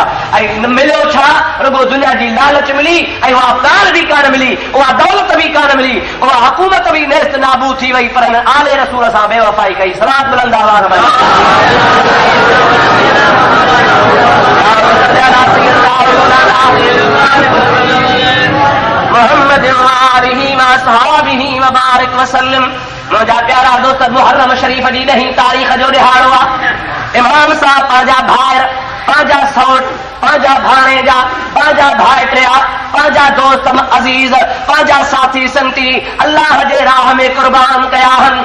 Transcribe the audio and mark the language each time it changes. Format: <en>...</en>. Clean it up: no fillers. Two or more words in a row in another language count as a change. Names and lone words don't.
<sd>ऐं मिलियो छा, रुगो दुनिया जी लालच मिली, ऐं उहा कार बि कान मिली, उहा दौलत बि कान मिली, उहा हुकूमत बि नेस्त नाबूद थी वई, पर हिन आले रसूल सां बेवफ़ाई कई।</sd> <ar>صلاة ملندا محمد وآله وأصحابه وبارك وسلم.</ar> <sd>मुंहिंजा प्यारा दोस्त, मुहर्रम शरीफ़ जी 10 तारीख़ जो ॾिहाड़ो आहे। इमाम साहब पंहिंजा भाइर, पंहिंजा सौट, पंहिंजा भाणेजा, पंहिंजा भाइटिया, पंहिंजा दोस्त अज़ीज़, पंहिंजा साथी संती अल्लाह जे राह में क़ुर्बान कया आहिनि।</sd>